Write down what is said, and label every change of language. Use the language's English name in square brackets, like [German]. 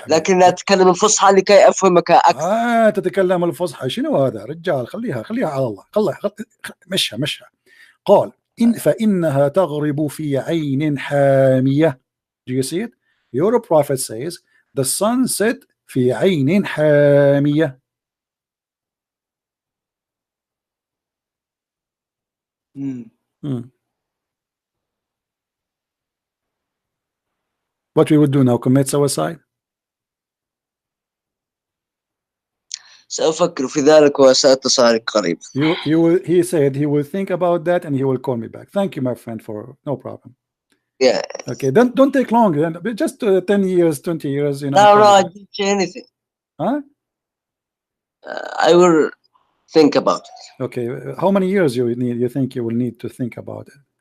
[Arabic] لكن أتكلم الفصحى لكي أفهمك أكثر. تتكلم الفصحى. شنو هذا رجال؟ خليها على الله. مشها. قال فإنها تغرب في عين حامية. [English] Do you see it? Your prophet says the sun set [Arabic] في عين حامية. [English] What we would do now? Commit suicide? [Arabic] سأفكر في ذلك وسأتصل قريبا. [English] He said he will think about that and he will call me back. Thank you, my friend, for no problem. Yeah. Okay, don't take long. Just 10 years, 20 years. No, I didn't say anything. Huh? I will think about it. Okay, how many years you think you will need to think about it?